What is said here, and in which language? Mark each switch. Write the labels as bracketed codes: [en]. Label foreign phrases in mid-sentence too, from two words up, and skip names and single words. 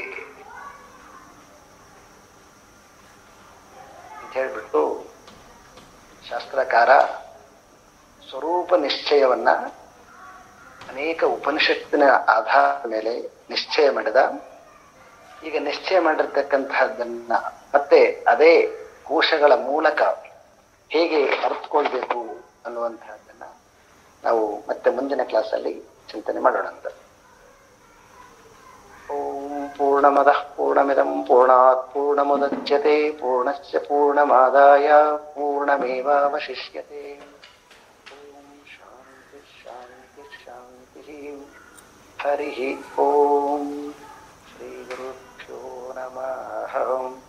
[kn] ಅಂತ ಹೇಳ್ಬಿಟ್ಟು ಶಾಸ್ತ್ರಕಾರ ಸ್ವರೂಪ ನಿಶ್ಚಯವನ್ನ ಅನೇಕ ಉಪನಿಷತ್ತಿನ ಆಧಾರದ ಮೇಲೆ ನಿಶ್ಚಯ ಮಾಡಿದ. ಈಗ ನಿಶ್ಚಯ ಮಾಡಿರ್ತಕ್ಕಂತಹದ್ದನ್ನ ಮತ್ತೆ ಅದೇ ಕೋಶಗಳ ಮೂಲಕ ಹೇಗೆ ಅರ್ಥಕೊಳ್ಬೇಕು ಅನ್ನುವಂತಹದ್ದನ್ನ ನಾವು ಮತ್ತೆ ಮುಂದಿನ ಕ್ಲಾಸಲ್ಲಿ ಚಿಂತನೆ ಮಾಡೋಣ ಅಂತ. [sa] ಓಂ ಪೂರ್ಣಮದಃ ಪೂರ್ಣಮಿದಂ ಪೂರ್ಣಾತ್ ಪೂರ್ಣಮುದಚ್ಯತೆ ಪೂರ್ಣಸ್ಯ ಪೂರ್ಣಮಾದಾಯ ಪೂರ್ಣಮೇವಾವಶಿಷ್ಯತೆ. ಓಂ ಶಾಂತಿ ಶಾಂತಿ ಶಾಂತಿ. ಹರಿ ಓಂ ಶ್ರೀ ಗುರುಭ್ಯೋ ನಮಃ.